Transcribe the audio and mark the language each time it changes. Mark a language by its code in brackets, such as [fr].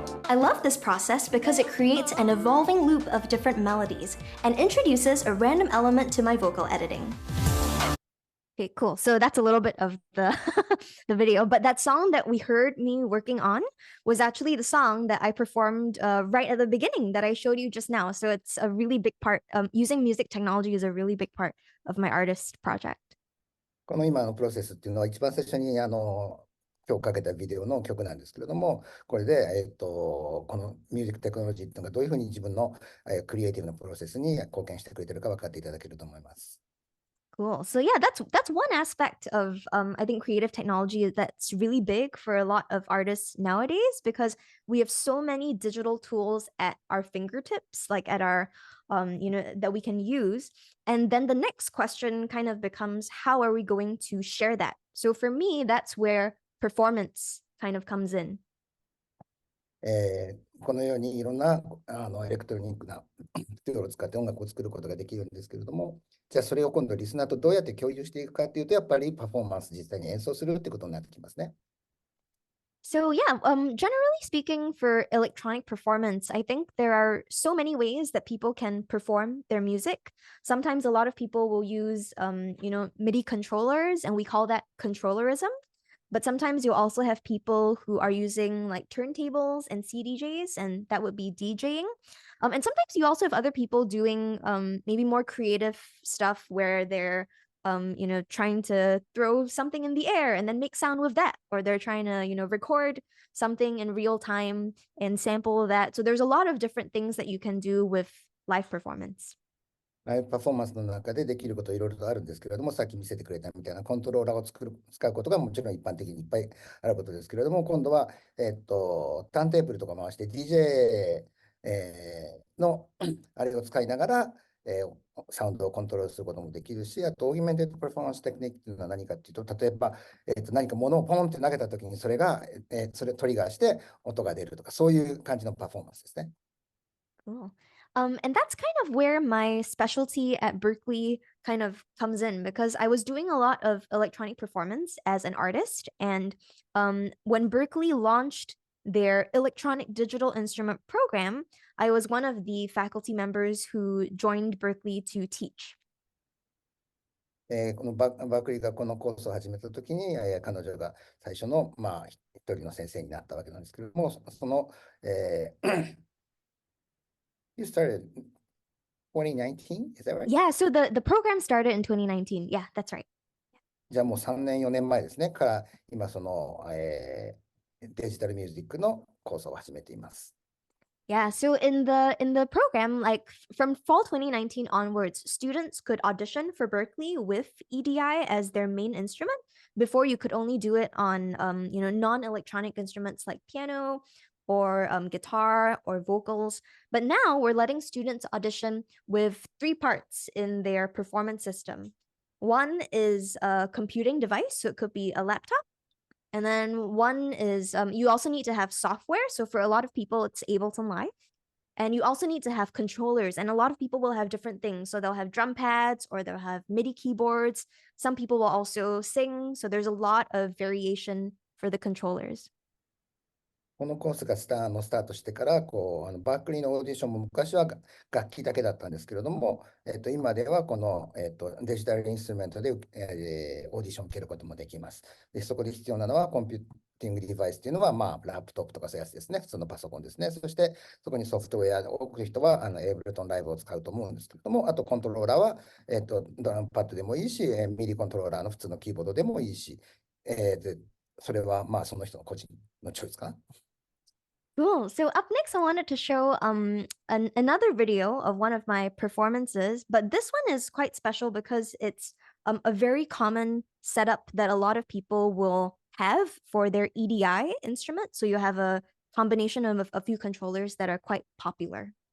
[en] I love this process because it creates an evolving loop of different melodies and introduces a random element to my vocal editing. Okay, cool. So that's a little bit of the the video, but that song that we heard me working on was actually the song that I performed right at the beginning that I showed you just now. So it's a really big part. Using music technology is a really big part of my artist project. [ja] この今のプロセスっていうのは一番最初に今日かけたビデオの曲なんですけれども、これで、このミュージックテクノロジーっていうのがどういうふうに自分のクリエイティブなプロセスに貢献してくれてるか分かっていただけると思います。 [en] Cool. So yeah, that's one aspect of I think creative technology that's really big for a lot of artists nowadays because we have so many digital tools at our fingertips, like at our that we can use. And then the next question kind of becomes how are we going to share that? So for me, that's where performance kind of comes in. [ja] このようにいろんなエレクトロニックなツールを使って音楽を作ることができるんですけれども、じゃあそれを今度リスナーとどうやって共有していくかっていうと、やっぱりパフォーマンス実際に演奏するってことになってきますね。 [en] So yeah, generally speaking, for electronic performance, I think there are so many ways that people can perform their music. Sometimes a lot of people will use, MIDI controllers, and we call that controllerism. But sometimes you also have people who are using like turntables and CDJs, and that would be DJing. And sometimes you also have other people doing maybe more creative stuff where they're trying to throw something in the air and then make sound with that, or they're trying to, record something in real time and sample that. So there's a lot of different things that you can do with live performance. [ja] ライブパフォーマンスの中でできることいろいろとあるんですけれども、さっき見せてくれたみたいなコントローラーを使うことがもちろん一般的にいっぱいあることですけれども、今度は、ターンテーブルとか回して DJ、のあれを使いながら、サウンドをコントロールすることもできるし、あとオーギュメンテッドパフォーマンステクニックというのは何かっていうと、例えば、何か物をポンって投げたときにそれが、それトリガーして音が出るとか、そういう感じのパフォーマンスですね。 [en] Cool. And that's kind of where my specialty at Berklee kind of comes in because I was doing a lot of electronic performance as an artist. And when Berklee launched their electronic digital instrument program, I was one of the faculty members who joined Berklee to teach. [ja] このバークリーがこのコースを始めたときに、彼女が最初の、一人の先生になったわけなんですけれども、その、 [en] You started 2019? Is that right? Yeah, so the program started in 2019. Yeah, that's right. [ja] じゃあもう3年、4年前ですね、から今その、デジタルミュージックのコースを始めています。 [en] Yeah, so in the program, like from fall 2019 onwards, students could audition for Berklee with EDI as their main instrument. Before you could only do it on non-electronic instruments like piano or guitar or vocals. But now we're letting students audition with 3 parts in their performance system. One is a computing device, so it could be a laptop. And then one is you also need to have software. So for a lot of people, it's Ableton Live. And you also need to have controllers. And a lot of people will have different things. So they'll have drum pads or they'll have MIDI keyboards. Some people will also sing. So there's a lot of variation for the controllers. [ja] このコースがスタートしてから、バークリーのオーディションも昔は楽器だけだったんですけれども、今ではこの、デジタルインストゥルメントで、オーディションを受けることもできます。で、そこで必要なのはコンピューティングデバイスというのは、ラップトップとかそういうやつですね。普通のパソコンですね。そして、そこにソフトウェアを送る人は、エイブルトンライブを使うと思うんですけれども、あとコントローラーは、ドラムパッドでもいいし、ミディコントローラーの普通のキーボードでもいいし、それは、その人の個人のチョイスかな。 [en] Cool. So up next, I wanted to show another video of one of my performances, but this one is quite special because it's a very common setup that a lot of people will have for their EDI instrument. So you have a combination of a few controllers that are quite popular.